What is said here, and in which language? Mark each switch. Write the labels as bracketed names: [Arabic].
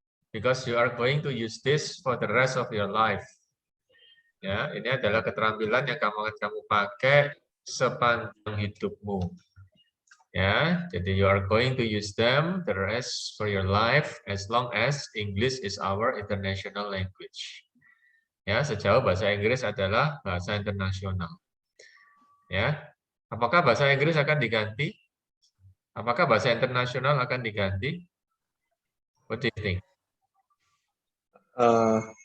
[English] Because you are going to use this for the rest of your life. [Indonesian] Ya, ini adalah keterampilan yang kamu pakai sepanjang hidupmu. [English] Ya, jadi you are going to use them the rest for your life as long as English is our international language. [Indonesian] Ya, sejauh bahasa Inggris adalah bahasa internasional. Ya, apakah bahasa Inggris akan diganti? Apakah bahasa internasional akan diganti? [English] What do you think? Uh,